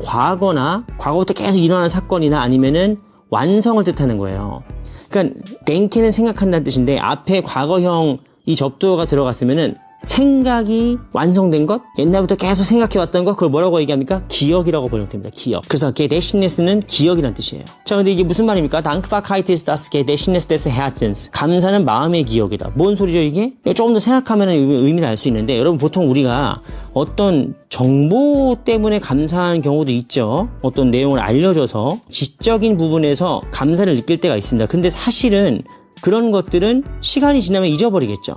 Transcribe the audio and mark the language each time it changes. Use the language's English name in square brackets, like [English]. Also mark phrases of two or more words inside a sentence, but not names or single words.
[Korean] 과거부터 계속 일어나는 사건이나 아니면은 완성을 뜻하는 거예요. 그러니까 덴켄은 생각한다는 뜻인데 앞에 과거형 이 접두어가 들어갔으면은 생각이 완성된 것, 옛날부터 계속 생각해왔던 것, 그걸 뭐라고 얘기합니까? 기억이라고 번역됩니다. 기억. 그래서 Gedächtnis는 기억이라는 뜻이에요. 자, 근데 이게 무슨 말입니까? [German] Dankbarkeit ist das Gedächtnis des Herzens. [Korean] 감사는 마음의 기억이다. 뭔 소리죠, 이게? 조금 더 생각하면 의미를 알 수 있는데, 여러분 보통 우리가 어떤 정보 때문에 감사하는 경우도 있죠. 어떤 내용을 알려줘서 지적인 부분에서 감사를 느낄 때가 있습니다. 근데 사실은 그런 것들은 시간이 지나면 잊어버리겠죠.